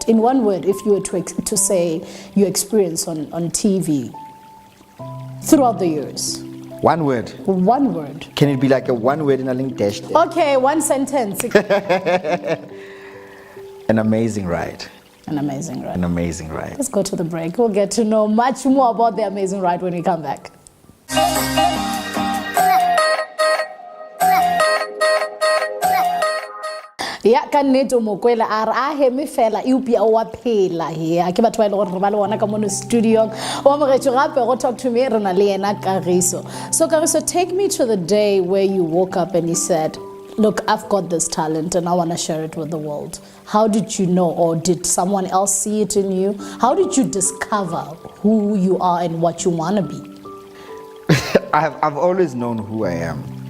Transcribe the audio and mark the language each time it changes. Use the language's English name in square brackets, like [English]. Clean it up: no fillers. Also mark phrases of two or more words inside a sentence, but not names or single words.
[English] In one word, if you were to say your experience on TV throughout the years. One word. One word. Can it be like a one word in a link dash? Okay, one sentence. An amazing ride. An amazing ride. An amazing ride. Let's go to the break. We'll get to know much more about the amazing ride when we come back. [Northern Sotho] Ya ka nnete o mokwela a re a heme fela eupia o wa phela he a ke batho ba ile gore re ba le ona ka mono studio o amogetšwe gape go [English] talk to me [Northern Sotho] re na le yena Kagiso. [English] So Kagiso, take me to the day where you woke up and you said, look, I've got this talent and I want to share it with the world. How did you know, or did someone else see it in you? How did you discover who you are and what you want to be? I've always known who I am.